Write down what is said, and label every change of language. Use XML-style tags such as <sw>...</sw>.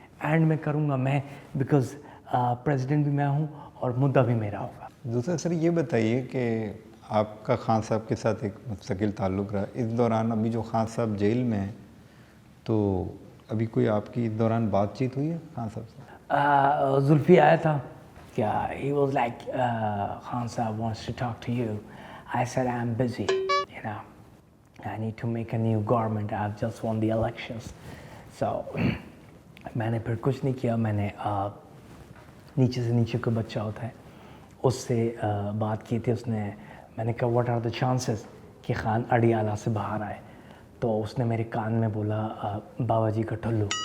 <ur>And میں کروں گا میں, بیکاز پریزیڈنٹ بھی میں ہوں اور مدعا بھی میرا ہوگا. دوسرا سر یہ بتائیے کہ آپ کا خان صاحب کے ساتھ ایک مستقل تعلق رہا. اس دوران ابھی جو خان صاحب جیل میں ہیں تو ابھی کوئی آپ کی اس دوران بات چیت ہوئی ہے خان صاحب سے؟</ur> <en>زلفی آیا تھا کیا, he was like Khan Sahab wants to talk to you. I said I'm busy, you know, I need to make a new government, I've just won the elections.</en> <ur>So میں نے پھر کچھ نہیں کیا. میں نے نیچے سے نیچے کوئی بچہ ہوتا ہے اس سے بات کی تھی. اس نے, میں نے کہا واٹ آر دا چانسز کہ خان اڈیالہ سے باہر آئے, تو اس نے میرے کان میں بولا بابا جی کا ٹھلو.</ur>